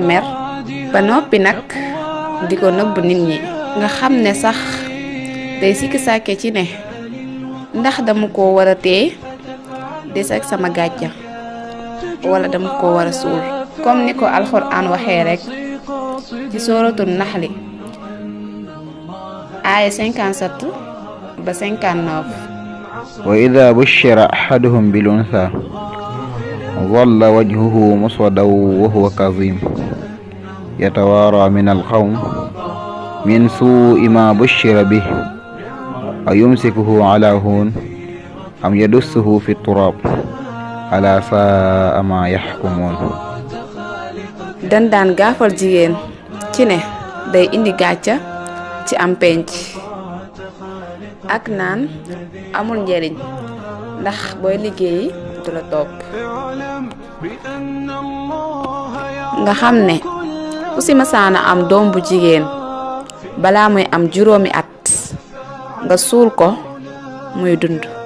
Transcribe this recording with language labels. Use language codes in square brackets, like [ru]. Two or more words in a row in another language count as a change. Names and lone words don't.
[wo] mer ba noppi nag di ko nëbb nit ñi nga xam ne sax day sikki sàkke ci ne ndax dama ko war a téye des ak sama gàcca wala dama ko war a suul comme ni ko alxuraan waxee rek ci sooratul naxli aaya 57 ba 59. [ar] وإذا بشر أحدهم بالأنثى ظل وجهه مسودا وهو كظيم يتوارى من القوم من سوء ما بشر به أيمسكه على هون أم يدسه في التراب ألا ساء ما يحكمون. [wo] dan daan gaafal jigéen ci ne day indi gàcca ci am penc ak naan amul njariñ ndax booy liggéeyi du la topp. nga xam ne ku si masaana am doom bu jigéen balaa muy am juróomi at nga suul ko muy dund.